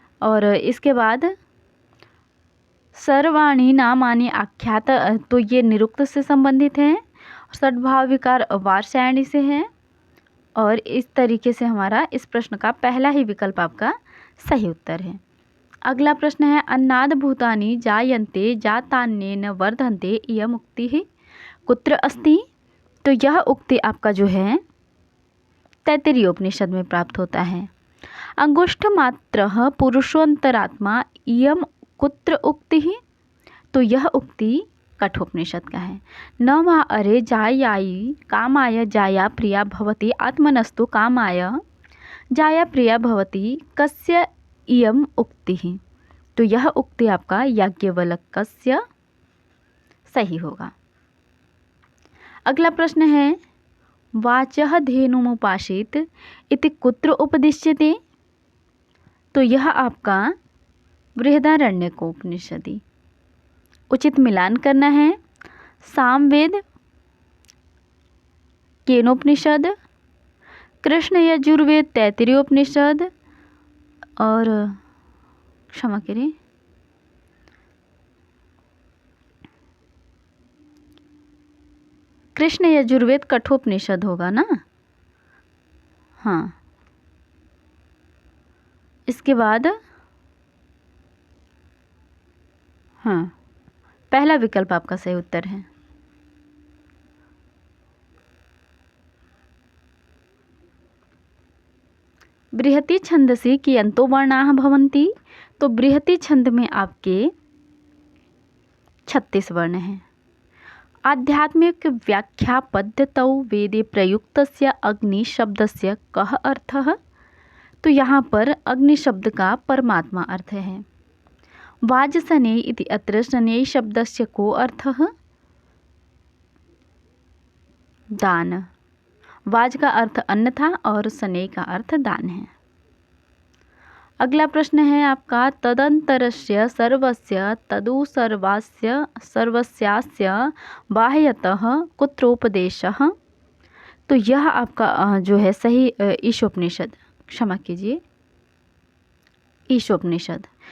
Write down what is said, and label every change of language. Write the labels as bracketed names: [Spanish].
[Hindi] और इसके बाद [Sanskrit] सर्वाणि नामानि आख्यात, [Hindi] तो ये निरुक्त से संबंधित है। षड्भाव विकार वार्ष्यायणी से है। और इस तरीके से हमारा इस प्रश्न का पहला ही विकल्प आपका सही उत्तर है। अगला प्रश्न है [Sanskrit] अन्नाद भूतानि जायन्ते जातान्येन वर्धन्ते इयम् उक्तिः कुत्र अस्ति। [Hindi] तो यह उक्ति आपका जो है तैत्तिरीय उपनिषद में प्राप्त होता है। [Sanskrit] अंगुष्ठमात्रः पुरुषोऽन्तरात्मा इयम् कुत्र उक्तिः। [Hindi] तो यह उक्ति कठोपनिषद का है। [Sanskrit] न वा अरे जायायि कामाय जाया प्रिया भवति आत्मनस्तु कामाय जाया प्रिया भवति कस्य इयम् उक्तिः। [Hindi] तो यह उक्ति आपका याज्ञवल्क्यस्य सही होगा। अगला प्रश्न है [Sanskrit] वाचः धेनुमुपासीत् इति कुत्र उपदिश्यते। [Hindi] तो यह आपका बृहदारण्यकोपनिषदि। उचित मिलान करना है। सामवेद, केनोपनिषद, कृष्ण यजुर्वेद तैत्तिरीय उपनिषद और क्षमा करें कृष्ण यजुर्वेद कठोपनिषद होगा ना। हाँ, इसके बाद हाँ, पहला विकल्प आपका सही उत्तर है। [Sanskrit] बृहति छंदसि कियन्तो वर्णाः भवन्ति। [Hindi] तो बृहति छंद में आपके 36 वर्ण हैं। [Sanskrit] आध्यात्मिक व्याख्या पद्धतौ वेदे प्रयुक्तस्य अग्नि शब्दस्य कः अर्थः। [Hindi] तो यहाँ पर अग्नि शब्द का परमात्मा अर्थ है। [Sanskrit] वाजसने इति अत्र शनै शब्दस्य को अर्थः दान। [Hindi] वाज का अर्थ अन्न था और शनै का अर्थ दान है। अगला प्रश्न है आपका [Sanskrit] तदंतरस्य सर्वस्य तदु सर्वास्य सर्वस्यास्य बाह्यतः कुत्रोपदेशः। [Hindi] तो यह आपका जो है सही ईशोपनिषद, क्षमा कीजिए ईशोपनिषद।